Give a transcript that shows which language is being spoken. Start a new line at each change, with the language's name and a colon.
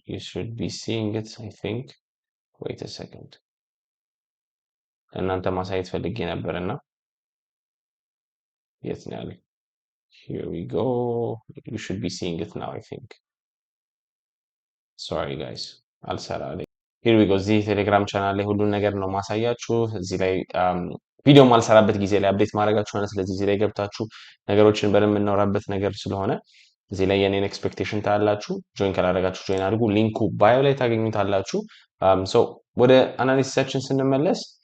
English: You should be seeing it I think. wait a second
Amharic: እናንተ ማሳየት ፈልጌ ነበርና የት ነው ያለው?
English: Here we go. You should be seeing it now I think. Sorry guys
Amharic: አልሰራልኝ።
English: here we go
Amharic: እዚህ ቴሌግራም ቻናል ላይ ሁሉን ነገር ነው ማሳያችሁ። እዚህ ላይ ቪዲዮ ማልሰራበት ጊዜ ላይ አፕዴት ማድረጋችሁ ነው። ስለዚህ እዚህ ላይ ገብታችሁ ነገሮችን በደንብ የምናወራበት ነገር ስለሆነ እዚህ ላይ የኔን ኤክስፔክቴሽን ታያላችሁ። ጆይን ካላደረጋችሁ ጆይን አድርጉ። ሊንኩ ባዮ ላይ ታገኙታላችሁ። ሶ ወደ አናሊሲሳችን ስንመለስ